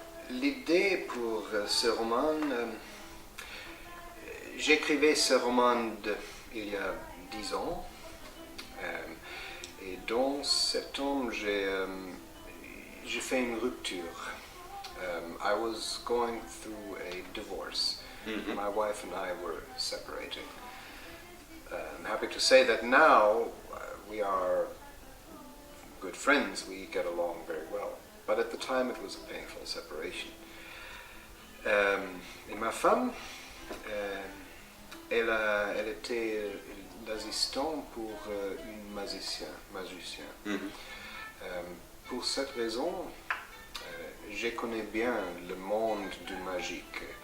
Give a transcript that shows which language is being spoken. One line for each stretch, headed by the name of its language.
French: L'idée pour ce roman, j'écrivais ce roman il y a 10 ans, et dans septembre j'ai fait une rupture.
English: I was going through a divorce. Mm-hmm. My wife and I were separating. I'm happy to say that now we are good friends, we get along very well. But at the time it was a painful separation.
French: Et ma femme, elle était l'assistant pour un magicien. Mm-hmm. Pour cette raison, je connais bien le monde du magique.